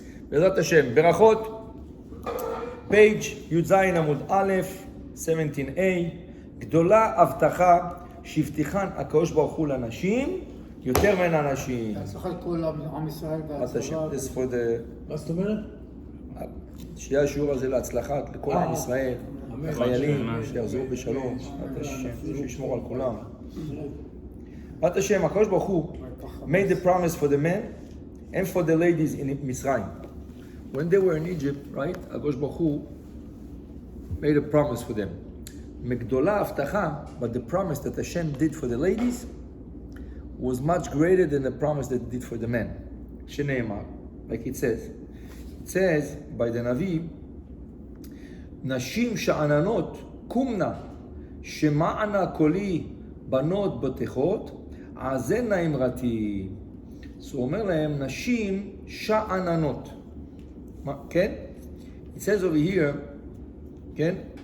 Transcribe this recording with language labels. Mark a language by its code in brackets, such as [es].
[he] בעזרת השם, ברכות, page י"ז עמוד א', 17a, גדולה הבטחה שהבטיחן הקדוש ברוך הוא לנשים יותר מן הנשים. הצלחה לכל עם ישראל והצבא. מה זאת אומרת? שיהיה השיעור הזה להצלחה לכל עם ישראל, החיילים, שיחזרו בשלום, שישמור על כולם. בעזרת השם, [en] הקדוש ברוך הוא made the promise for the men and for the ladies in Mitzrayim. When they were in Egypt, right, הקדוש ברוך הוא made a promise for them. [he] מגדולה הבטחה, [en] but the promise that Hashem did for the ladies was much greater than the promise that it did for the men. [he] שנאמר, [en] like it says by the Navi, [he] נשים שאננות קומנה שמענה קולי בנות בטחות עזנה אמרתי. אז הוא אומר להם נשים שאננות. כן? [en] It says over here, כן?